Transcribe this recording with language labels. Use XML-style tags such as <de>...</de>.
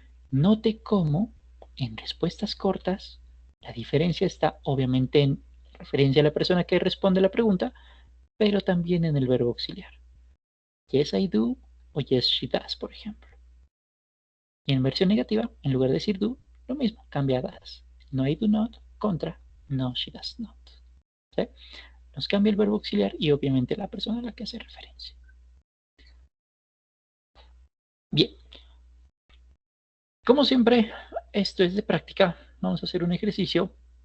<es>Note cómo en respuestas cortas la diferencia está obviamente en referencia a la persona que responde la pregunta, pero también en el verbo auxiliar.</es> <en>Yes, I do</en> <es>o</es> <en>yes, she does,</en> <es>por ejemplo. Y en versión negativa, en lugar de decir do, lo mismo, cambia a does.</es> <en>No, I do not contra no, she does not.</en> <es>¿Sí? Nos cambia el verbo auxiliar y obviamente la persona a la que hace referencia. Bien, como siempre, esto es de práctica. Vamos a hacer un ejercicio.</es>